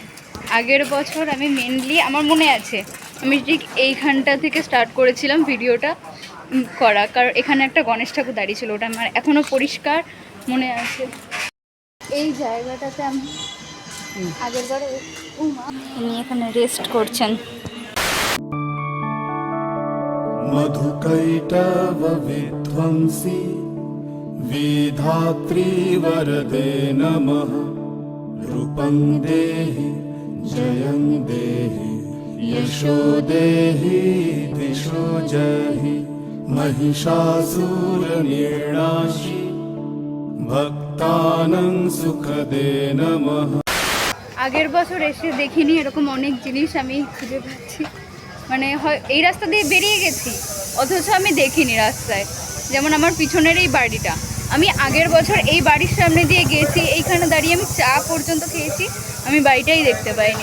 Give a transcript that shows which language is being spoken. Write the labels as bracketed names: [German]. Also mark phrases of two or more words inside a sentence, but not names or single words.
[Bangla] আগের বছর আমি মেনলি, আমার মনে আছে, আমি ঠিক এইখানটা থেকে স্টার্ট করেছিলাম ভিডিওটা করা, কারণ এখানে একটা গণেশ ঠাকুর দাঁড়িয়ে ছিল, ওটা আমার এখনও পরিষ্কার মনে আছে। এই জায়গাটাতে আমি আগের বারে উনি এখানে রেস্ট করছেন। [Sanskrit] मधुकैटव विध्वंसी विधात्री वरदे नमः रूपं देहि जयं देहि यशो देहि दिशो जहि महिषासुरनिर्णाशि भक्तानां सुखदे नमः। [Bangla] আগের বছর এসে দেখিনি এরকম অনেক জিনিস আমি খুঁজে পাচ্ছি, মানে এই রাস্তা দিয়ে বেরিয়ে গেছি অথচ আমি দেখিনি রাস্তায়। যেমন আমার পিছনের এই বাড়িটা, আমি আগের বছর এই বাড়ির সামনে দিয়ে গেছি, এইখানে দাঁড়িয়ে আমি চা পর্যন্ত খেয়েছি, আমি বাড়িটাই দেখতে পাইনি।